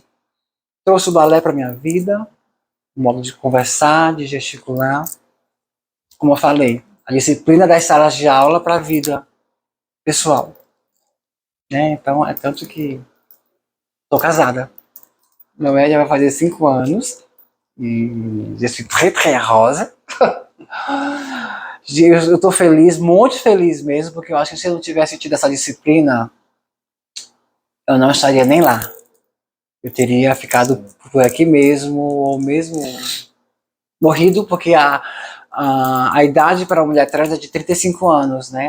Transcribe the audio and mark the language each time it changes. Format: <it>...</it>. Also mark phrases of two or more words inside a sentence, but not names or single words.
<pt>Trouxe o balé para minha vida, o modo de conversar, de gesticular. Como eu falei, a disciplina das salas de aula para a vida pessoal. Né? Então, é tanto que estou casada. Meu média vai fazer 5 anos.</pt> <fr>E je suis très, très heureuse.</fr> <pt>Eu estou feliz, muito feliz mesmo, porque eu acho que se eu não tivesse tido essa disciplina, eu não estaria nem lá. Eu teria ficado por aqui mesmo, ou mesmo morrido, porque a idade para uma mulher trans é de 35 anos, né?</pt>